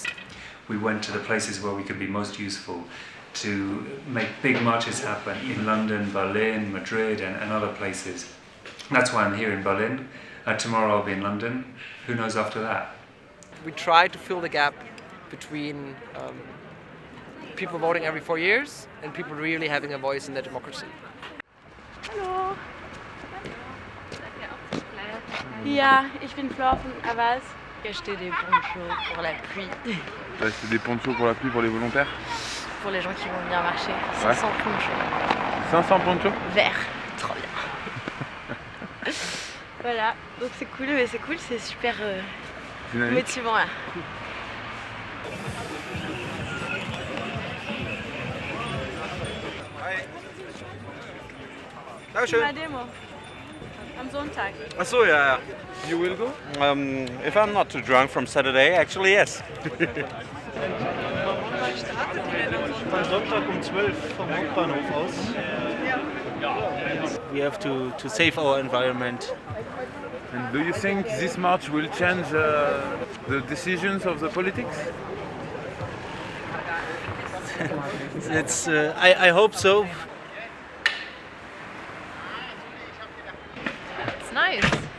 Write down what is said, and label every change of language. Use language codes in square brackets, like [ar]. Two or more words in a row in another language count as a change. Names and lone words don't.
[en] We went to the places where we could be most useful to make big marches happen in London, Berlin, Madrid and other places. That's why I'm here in Berlin. Tomorrow I'll be in London. Who knows after that? We try to fill the gap between people voting every 4 years and people really having a voice in their democracy. [de] Hallo. Ja, ich bin Flor von Avaz. [fr] J'ai acheté des ponchos pour la pluie. T'as acheté des ponchos pour la pluie pour les volontaires? Pour les gens qui vont venir marcher. 500 ponchos. 500 ponchos? Vert. Trop bien. Voilà, donc c'est cool, mais c'est super motivant là. [de] Dankeschön. Eine Demo. Am Sonntag. Ach so, ja. [en] You will go? If I'm not too drunk from Saturday, actually yes. [de] Am Sonntag um 12 vom Hauptbahnhof aus. [en] We have to save our environment. And do you think this march will change the decisions of the politics? I hope so. It's nice.